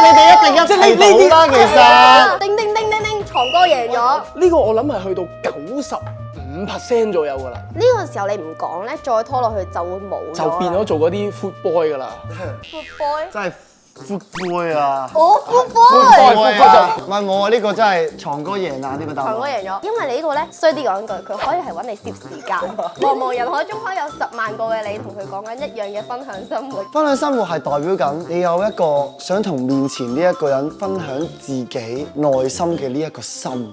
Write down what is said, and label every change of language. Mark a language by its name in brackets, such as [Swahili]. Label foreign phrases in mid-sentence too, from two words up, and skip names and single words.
[Cantonese] 你哋一定一齊到啦，其實。叮叮叮叮叮，床哥贏咗。呢個我諗係去到95% 左右㗎啦，呢個時候你唔講咧，再拖落去就會冇咗啦，就變咗做嗰啲 [English] food boy [Cantonese] 㗎啦。 [English] Food boy。 [Cantonese] 真係 [English] food boy [Cantonese] 啊！我 Food boy boy。啊！唔係冇啊，呢個真係床哥贏啊！呢個答案。床哥贏咗，因為你呢個咧衰啲講句，佢可以係揾你攝時間。茫茫人海中可以有10萬個嘅你同佢講緊一樣嘅分享生活。分享生活係代表緊你有一個想同面前呢一個人分享自己內心嘅呢一個心。